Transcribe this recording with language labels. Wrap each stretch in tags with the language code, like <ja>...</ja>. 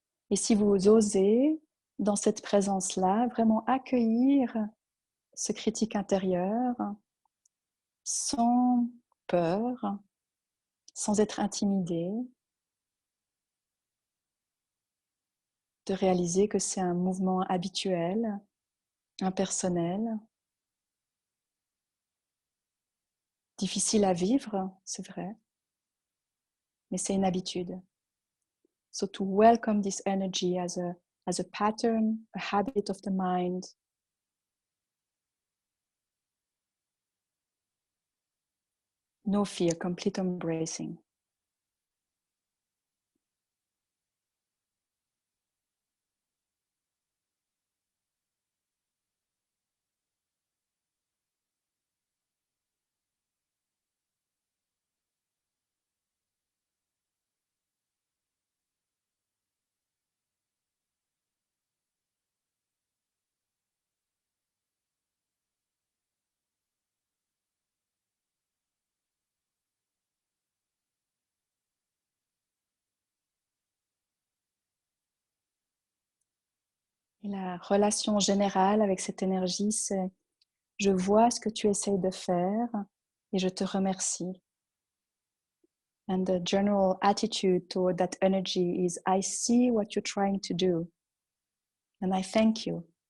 <fr>Et si vous osez, dans cette présence-là, vraiment accueillir ce critique intérieur sans peur, sans être intimidé, de réaliser que c'est un mouvement habituel, impersonnel, difficile à vivre, c'est vrai, mais c'est une habitude.</fr> <en>So to welcome this energy as a pattern, a habit of the mind. No fear, complete embracing.</en> <fr>Et la relation générale avec cette énergie, c'est je vois ce que tu essayes de faire et je te remercie.</fr> <en>And the general attitude toward that energy is I see what you're trying to do and I thank you.</en>